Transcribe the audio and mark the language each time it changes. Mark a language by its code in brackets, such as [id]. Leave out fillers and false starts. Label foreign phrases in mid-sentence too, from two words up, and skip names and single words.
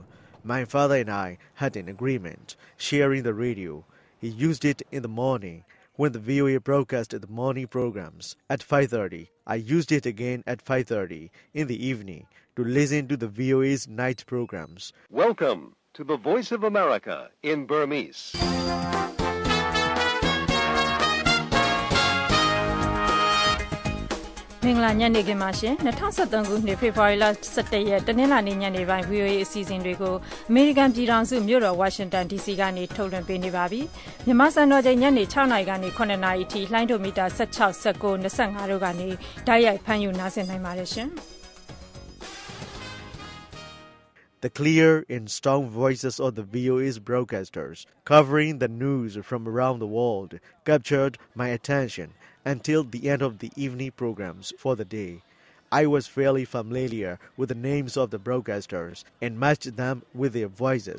[en] My father and I had an agreement, sharing the radio. He used it in the morning when the VOA broadcast the morning programs at 5:30. I used it again at 5:30 in the evening to listen to the VOA's night programs. Welcome to the Voice of America in Burmese. [my] မင်္ဂလာညနေခင်းပါရှင်2013ခုနှစ်ဖေဖော်ဝါရီလ17ရက်တနင်္လာနေ့ညနေပိုင်း VOA အစီအစဉ်တွေကိုအမေရိကန်ပြည်ထောင်စုမြို့တော်ဝါရှင်တန် DC ကနေထုတ်လွှင့်ပေးနေပါပြီမြန်မာစံတော်ချိန်ညနေ6နာရီကနေ9နာရီအထိလှိုင်းဒိုမီတာ16 19 25တို့ကနေတိုက်ရိုက်ဖမ်းယူနားဆင်နိုင်ပါတယ်ရှင် [en] The clear and strong voices of the VOA's broadcasters covering the news from around the world captured my attention until the end of the evening programs for the day. I was fairly familiar with the names of the broadcasters and matched them with their voices.